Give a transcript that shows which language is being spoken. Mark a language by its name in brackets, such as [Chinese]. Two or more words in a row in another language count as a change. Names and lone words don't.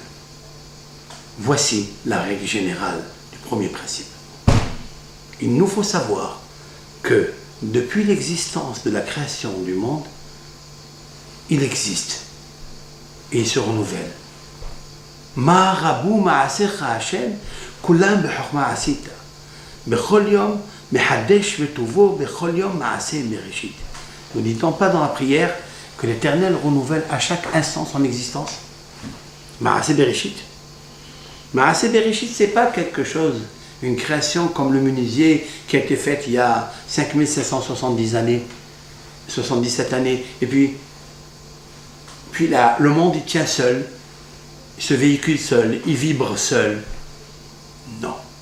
[French] Voici la règle générale du premier principe. Il nous faut savoir que depuis l'existence de la création du monde, il existe et il se renouvelle. [Hebrew] מה רבו מעשיך השם כלם בחכמה עשית בכל יום מחדש וטובו בכל יום מעשה בראשית. [French] Ne dit-on pas dans la prière que l'Éternel renouvelle à chaque instant son existence? [Hebrew] מעשה בראשית. מעשה בראשית, [French] c'est pas quelque chose, une création comme le menuisier qui a été faite il y a 5770 années, 77 années, et puis là, le monde il tient seul, il se véhicule seul, il vibre seul. Non.